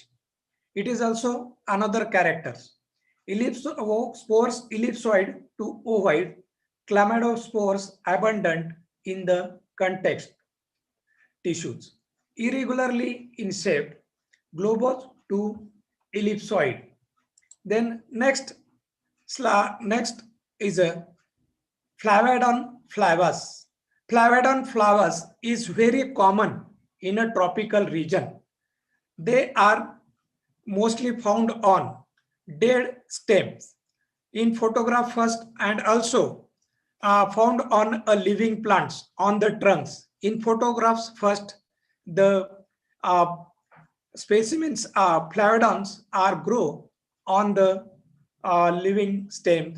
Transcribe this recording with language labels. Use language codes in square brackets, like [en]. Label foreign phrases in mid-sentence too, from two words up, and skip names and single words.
[en] It is also another characters. Spores ellipsoid to ovoid, chlamydospores abundant in the context tissues. Irregularly in shape, globose to ellipsoid. Then next is a Flavodon flavus. Flavodon flavus is very common in a tropical region. They are mostly found on dead stems in photograph first, and also found on living plants on the trunks. In photographs first, the specimens flavodons are grow on the living stems.